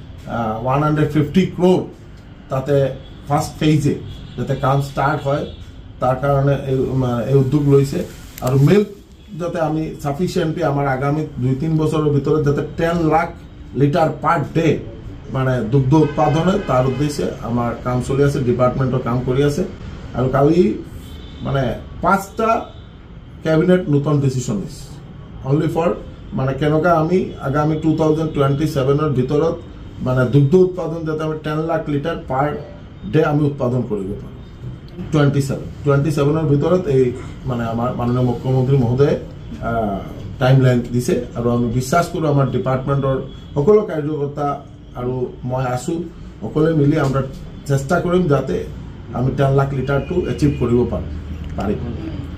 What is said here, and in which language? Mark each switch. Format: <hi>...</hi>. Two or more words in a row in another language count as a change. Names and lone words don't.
<as>150 ক্রোর তাতে</as> <en>first phase</en> <as>যাতে কাম স্টার্ট হয় তার কারণে এই উদ্যোগ লৈছে আর মিল্ক যাতে আমি সাফিসিয়েন্টলি আমার আগামী 2-3 বছরের ভিতরে যাতে 10 লাখ</as> <en>litre per day</en> <as>মানে দুগ্ধ উৎপাদনে তার উদ্দেশ্যে আমার কাম চলি আছে ডিপার্টমেন্টর কাম কৰি আছে আর কালি মানে 5টা ক্যাবিনেট নতুন ডিসিশন নিছে</as> <en>only for</en> <as>মানে কেনকা আমি আগামী 2027 ভিতৰত মানে দুগ্ধ উৎপাদন যাতে আমি 10 লাখ</as> <en>litre per day</en> <as>আমি উৎপাদন কৰিব পাৰো 27 ভিতৰত এই মানে আমার মাননীয় মুখ্যমন্ত্রী মহোদয় টাইমলাইন দিছে আর আমি বিশ্বাস কৰো আমার ডিপার্টমেন্টৰ সকলো কাৰ্যকৰ্তা আৰু মই আছো সকলে মিলি আমরা চেষ্টা কৰিম যাতে আমি 10 লাখ লিটারটো এচিভ কৰিব পাৰিম</as>